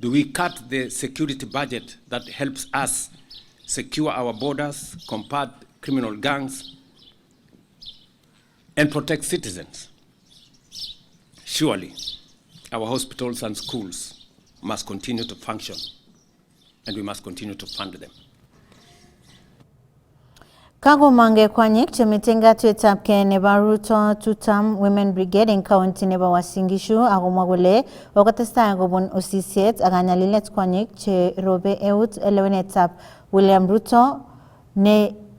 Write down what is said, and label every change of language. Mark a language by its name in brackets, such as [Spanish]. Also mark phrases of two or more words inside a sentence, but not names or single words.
[English] Do we cut the security budget that helps us secure our borders, combat criminal gangs, and protect citizens? Surely, our hospitals and schools must continue to function, and we must continue to fund them. [Kalenjin] Kago mange kwanyik chemitenga tuetapke nebo Ruto Two-Term Women Brigade en county nebo Uasin Gishu agomwa kole okotestai kobun osisiet akanyalilet kwanyik che robe eut lewenetab William Ruto ne